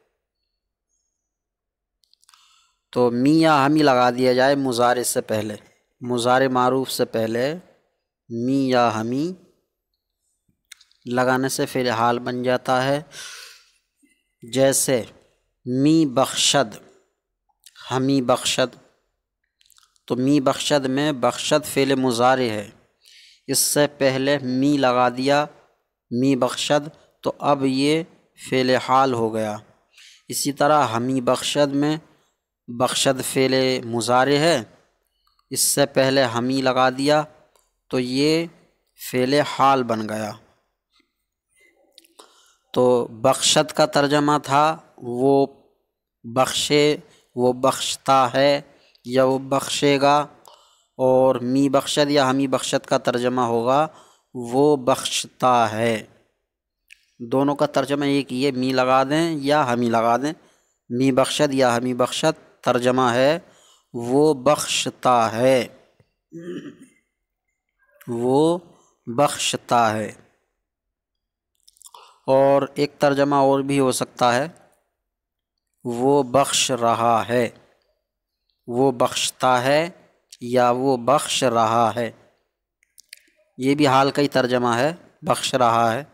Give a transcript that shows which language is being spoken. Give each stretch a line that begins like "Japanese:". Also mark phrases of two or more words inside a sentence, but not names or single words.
Urdu: تو می یا ہمی لگا دیا جائے مضارع سے پہلے، مضارع معروف سے پہلے می یا ہمی لگانے سے فعل حال بن جاتا ہے۔
Persian: جیسے می بخشد، ہمی بخشد۔
Urdu: تو
Persian: می بخشد
Urdu: میں بخشد فعل مضارع ہے، اس سے پہلے می لگا دیا
Persian: می بخشد،
Urdu: تو اب یہ فعل حال ہو گیا۔ اسی طرح
Persian: ہمی بخشد
Urdu: میں بخشد فعل مضارع ہے، اس سے پہلے ہمی لگا دیا تو یہ فعل حال بن گیا۔ تو بخشد کا ترجمہ تھا وہ بخشے، وہ بخشتا ہے یا وہ بخشے گا، اور
Persian: می بخشد
Urdu: یا
Persian: ہمی بخشد
Urdu: کا ترجمہ ہوگا وہ بخشتا ہے۔ دونوں کا ترجمہ ایک ہی ہے، می لگا دیں یا ہمی لگا دیں۔
Persian: می بخشد
Urdu: یا
Persian: ہمی بخشد
Urdu: ترجمہ ہے وہ بخشتا ہے، وہ بخشتا ہے۔ اور ایک ترجمہ اور بھی ہو سکتا ہے، وہ بخش رہا ہے، وہ بخشتا ہے یا وہ بخش رہا ہے، یہ بھی حال کا ہی ترجمہ ہے، بخش رہا ہے۔